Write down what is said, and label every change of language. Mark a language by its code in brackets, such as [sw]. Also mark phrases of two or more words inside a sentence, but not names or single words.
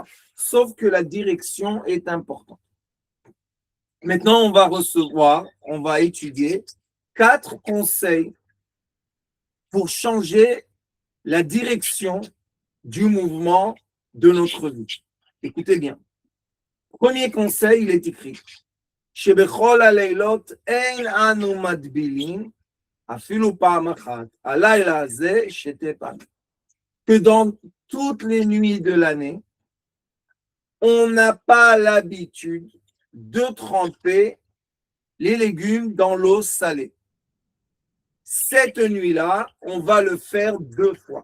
[fr] Sauf que la direction est importante. Maintenant, on va étudier 4 conseils pour changer la direction du mouvement de notre vie. Écoutez bien. Premier conseil, il est écrit. [he] שבכל הלילות אין אנו מדבילים, אפילו פעם אחת. הלילה הזה שתה פעמים. [fr] Que dans toutes les nuits de l'année, on n'a pas l'habitude de tremper les légumes dans l'eau salée. Cette nuit-là, on va le faire 2 fois.